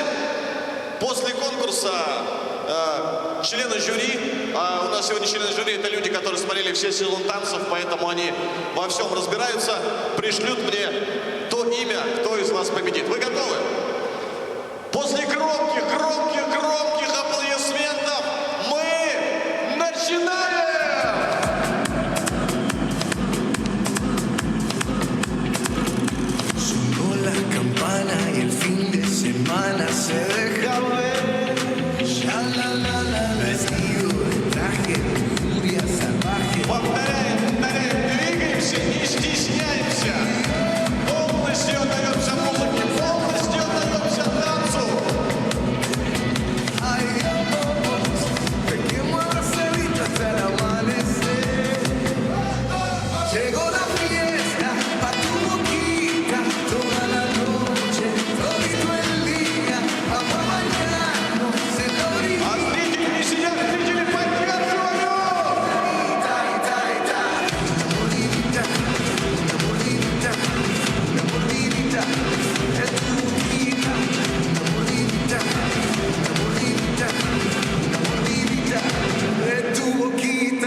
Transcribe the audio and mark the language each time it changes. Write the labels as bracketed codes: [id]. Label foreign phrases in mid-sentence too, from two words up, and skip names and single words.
[ru] После конкурса члены жюри, у нас сегодня члены жюри, это люди, которые смотрели все сезон танцев, поэтому они во всем разбираются, пришлют мне то имя, кто из вас победит. Вы готовы? После громких аплодисментов мы начинаем! [es] Sonó la campana y el fin de semana se deja ver. Ya vestido de traje de furia salvaje. [ru] Повторяем, двигаемся, не стесняемся. Полностью отдаемся музыке, полностью отдаемся танцу. [es] Ay, vamos, te quemo la cerita hasta el amanecer. Llegó la fiesta pa' tu boquita, toda la noche, todito el día, vamos a bañarnos en la orilla. [ru] А зрители не сидят, зрители поддерживают. [es] Una mordidita, es tu boquita. Una mordidita, es tu boquita.